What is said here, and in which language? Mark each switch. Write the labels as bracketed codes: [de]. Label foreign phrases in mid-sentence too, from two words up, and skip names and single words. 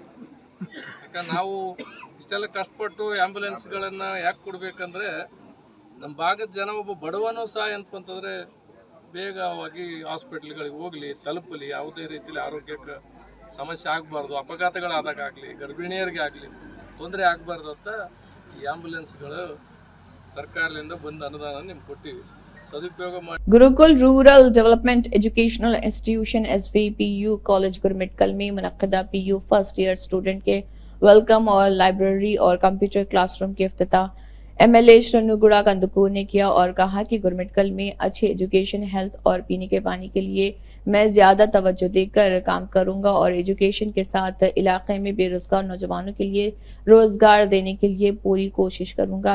[kn] ಯಾಕಂದ್ರೆ ನಾವು ಇಷ್ಟೆಲ್ಲ ಕಷ್ಟಪಟ್ಟು ಆ್ಯಂಬುಲೆನ್ಸ್ಗಳನ್ನು ಯಾಕೆ ಕೊಡಬೇಕಂದ್ರೆ ನಮ್ಮ ಭಾಗದ ಜನ ಒಬ್ಬ ಬಡವನೂ ಸಹ ಏನಪ್ಪ ಅಂತಂದರೆ ಬೇಗವಾಗಿ ಹಾಸ್ಪಿಟ್ಲ್ಗಳಿಗೆ ಹೋಗಲಿ, ತಲುಪಲಿ, ಯಾವುದೇ ರೀತಿಯಲ್ಲಿ ಆರೋಗ್ಯಕ್ಕೆ ಸಮಸ್ಯೆ ಆಗಬಾರ್ದು, ಅಪಘಾತಗಳಾದಾಗಲಿ, ಗರ್ಭಿಣಿಯರಿಗೆ ಆಗಲಿ ತೊಂದರೆ ಆಗಬಾರ್ದು ಅಂತ ಈ ಆ್ಯಂಬುಲೆನ್ಸ್ಗಳು ಸರ್ಕಾರದಿಂದ ಬಂದ ಅನುದಾನ ನಿಮ್ಗೆ ಕೊಟ್ಟಿವಿ. [hi] गुरुकुल रूरल डेवलपमेंट एजुकेशनल इंस्टीट्यूशन SVPU कॉलेज गुरमिटकल में मुनक्किदा PU [en] first year student [hi] के वेलकम और लाइब्रेरी और [en] computer classroom [hi] के इफ्तिताह MLA शनुगुड़ा कंदकूर ने किया और कहा कि गुरमिटकल में अच्छी एजुकेशन, हेल्थ और पीने के पानी के लिए मैं ज्यादा तवज्जो देकर काम करूंगा और एजुकेशन के साथ इलाके में बेरोजगार नौजवानों के लिए रोजगार देने के लिए पूरी कोशिश करूंगा।